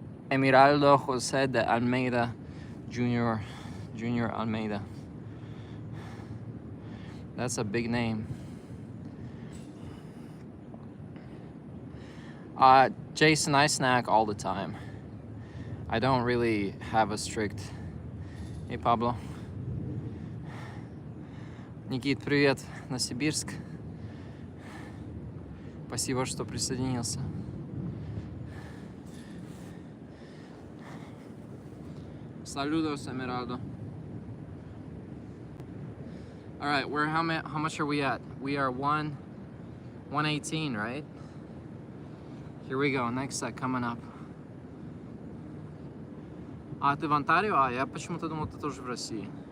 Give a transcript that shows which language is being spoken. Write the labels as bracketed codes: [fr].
[en] Emeraldo Jose de Almeida Junior Almeida. That's a big name. Jason, I snack all the time. I don't really have a strict... Hey, Pablo. [ru] Никит, привет, Новосибирск. Спасибо, что присоединился. [es] Saludos, Emeraldo. [en] All right, how much are we at? We are 118, right? Here we go, next set coming up. [ru] А, ты в Онтарио? А, я почему-то думал, ты тоже в России.